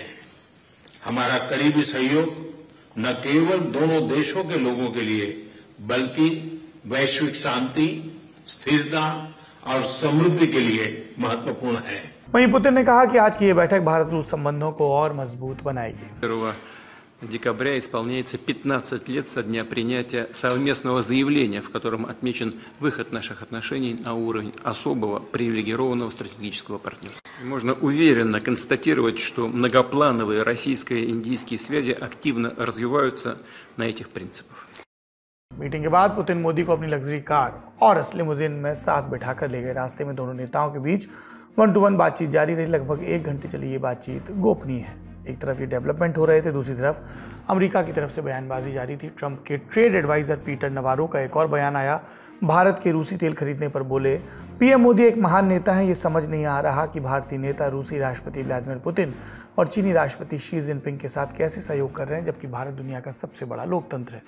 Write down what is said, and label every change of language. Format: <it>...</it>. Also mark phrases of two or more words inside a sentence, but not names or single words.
<hi>हमारा करीबी सहयोग न केवल दोनों देशों के लोगों के लिए बल्कि वैश्विक शांति, स्थिरता और समृद्धि के लिए महत्वपूर्ण है। वहीं पुतिन ने कहा कि आज की ये बैठक भारत रूस संबंधों को और मजबूत बनाएगी।</hi> <ru>1 декабря исполняется 15 лет со дня принятия совместного заявления, в котором отмечен выход наших отношений на уровень особого привилегированного стратегического партнерства. Можно уверенно констатировать, что многоплановые российско-индийские связи активно развиваются на этих принципах.</ru> <hi>मीटिंग के बाद पुतिन मोदी को अपनी लग्जरी कार और असली लिमोजिन में साथ बिठाकर ले गए। रास्ते में दोनों नेताओं के बीच 1-to-1 बातचीत जारी रही। लगभग 1 घंटे चली ये बातचीत गोपनीय है। एक तरफ ये डेवलपमेंट हो रहे थे, दूसरी तरफ अमेरिका की तरफ से बयानबाजी जारी थी। ट्रंप के</hi> <en>trade adviser</en> <hi>पीटर नवारो का एक और बयान आया। भारत के रूसी तेल खरीदने पर बोले, पीएम मोदी एक महान नेता हैं, ये समझ नहीं आ रहा कि भारतीय नेता रूसी राष्ट्रपति व्लादिमीर पुतिन और चीनी राष्ट्रपति शी जिनपिंग के साथ कैसे सहयोग कर रहे हैं, जबकि भारत दुनिया का सबसे बड़ा लोकतंत्र है।</hi>